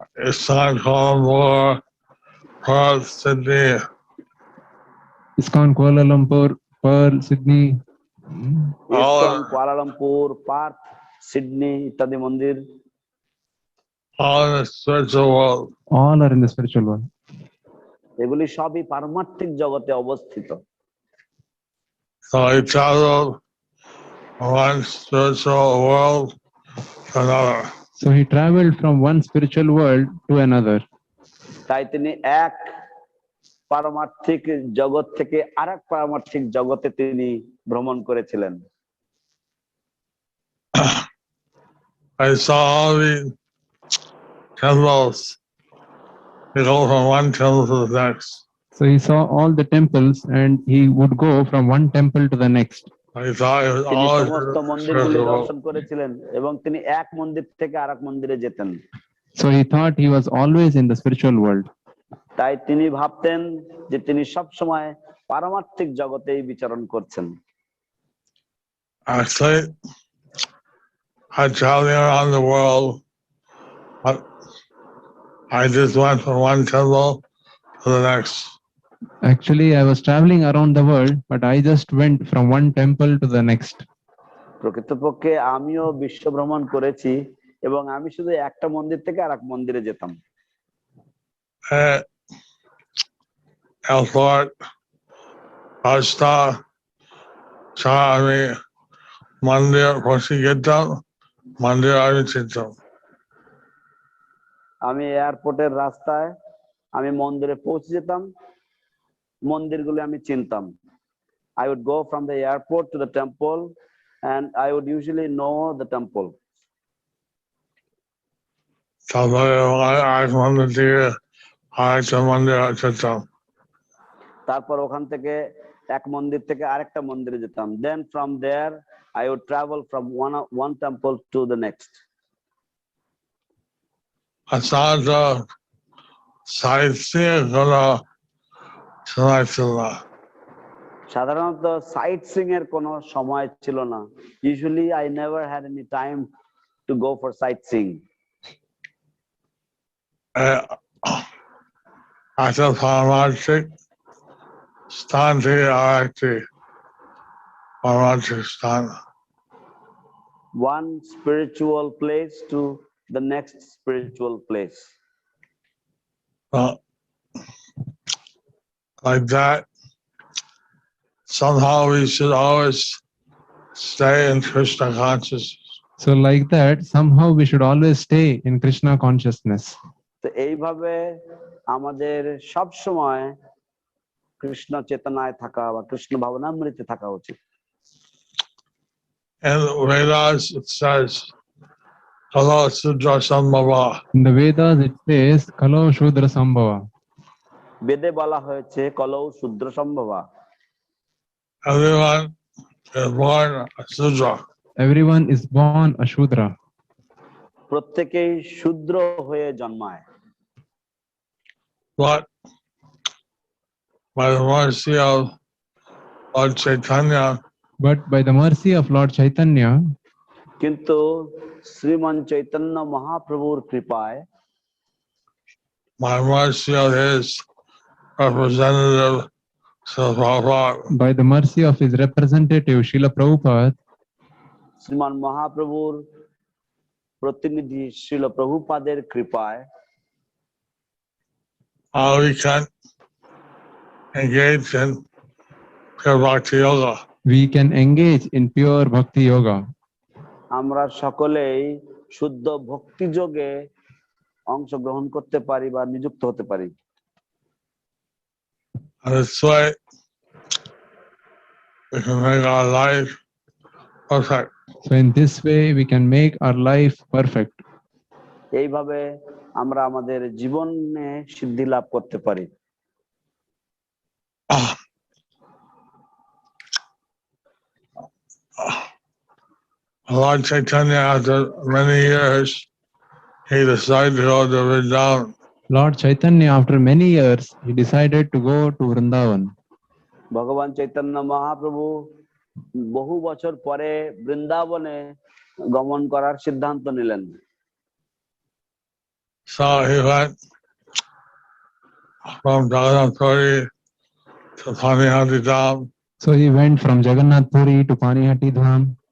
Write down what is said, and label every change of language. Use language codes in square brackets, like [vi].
[en] ISKCON Colombo, Perth, Sydney. ISKCON Kuala Lumpur, Perth, Sydney. [bn] ISKCON Kuala Lumpur, Partha, Sydney ইত্যাদি মন্দির। [en] All in the spiritual world. All are in the spiritual world. [bn] এগুলি সবই পারমার্থিক জগতে অবস্থিত। [en] So he traveled from one spiritual world to another. So he traveled from one spiritual world to another. [bn] তাই তিনি এক পারমার্থিক জগৎ থেকে আরেক পারমার্থিক জগতে তিনি ভ্রমণ করেছিলেন। [en] I saw all the temples. They go from one temple to the next. So he saw all the temples and he would go from one temple to the next. I thought it was [bn] তিনি [en] all [bn] সমস্ত মন্দিরগুলি [en] spiritual world. [bn] দর্শন করেছিলেন এবং তিনি এক মন্দির থেকে আরেক মন্দিরে যেতেন। [en] So he thought he was always in the spiritual world. [bn] তাই তিনি ভাবতেন যে তিনি সব সময় পারমার্থিক জগতেই বিচরণ করছেন। [en] Actually, I traveling around the world, but I just went from one temple to the next. Actually, I was traveling around the world, but I just went from one temple to the next. [bn] প্রকৃতপক্ষে আমিও বিশ্ব ভ্রমণ করেছি এবং আমি শুধু একটা মন্দির থেকে আরেক মন্দিরে যেতাম। airport, bus stop, আমি মন্দির পৌঁছে যেতাম, মন্দির আমি চিনতাম। আমি এয়ারপোর্টের রাস্তায় আমি মন্দিরে পৌঁছে যেতাম, মন্দিরগুলো আমি চিনতাম। [en] I would go from the airport to the temple and I would usually know the temple. [bn] তারপরে আরেক মন্দির থেকে আরেকটা মন্দির যেতাম। তারপর ওখান থেকে এক মন্দির থেকে আরেকটা মন্দিরে যেতাম। [en] Then from there I would travel from one temple to the next. [bn] সাধারণত সাইট সিইং কোনো সময় ছিল না। সাধারণত সাইট সিইং এর কোনো সময় ছিল না। [en] Usually I never had any time to go for sightseeing. [bn] একটা পারমার্থিক স্থান থেকে আরেকটি পারমার্থিক স্থান। [en] One spiritual place to the next spiritual place. Like that, somehow we should always stay in Krishna consciousness. So like that, somehow we should always stay in Krishna consciousness. [bn] তো এইভাবে আমাদের সব সময় কৃষ্ণ চেতনায় থাকা বা কৃষ্ণ ভাবনামৃতে থাকা উচিত। [en] And Vedas it says, Kalo Sudra Sambhava. In the Vedas, it says, Kalo Shudra Sambhava. [bn] বেদে বলা হয়েছে কলৌ শূদ্র সম্ভবা। [en] Everyone is born a Sudra. Everyone is born a Shudra. [bn] প্রত্যেকেই শূদ্র হয়ে জন্মায়। [en] But by the mercy of Lord Chaitanya, But by the mercy of Lord Chaitanya, [bn] কিন্তু শ্রীমান চৈতন্য মহাপ্রভুর কৃপায়, [en] by mercy of his representative, Srila Prabhupada, by the mercy of his representative Srila Prabhupada, [bn] শ্রীমান মহাপ্রভুর প্রতিনিধি শ্রীল প্রভুপাদের কৃপায় [en] we can engage in pure bhakti yoga. we can engage in pure Bhakti Yoga. [bn] আমরা সকলেই শুদ্ধ ভক্তি যোগে অংশগ্রহণ করতে পারি বা নিযুক্ত হতে পারি। [en] And this way, we can make our life perfect. So in this way, we can make our life perfect. [bn] এইভাবে আমরা আমাদের জীবনে সিদ্ধি লাভ করতে পারি। [en] Lord Chaitanya, after many years, he decided to go to Vrindavan. Lord Chaitanya, after many years, he decided to go to Vrindavan. [bn] ভগবান চৈতন্য মহাপ্রভু বহু বছর পরে বৃন্দাবনে গমন করার সিদ্ধান্ত নিলেন। [en] So he went from Jagannath Puri to Panihati Dham. So he went from Jagannath Puri to Panihati Dham.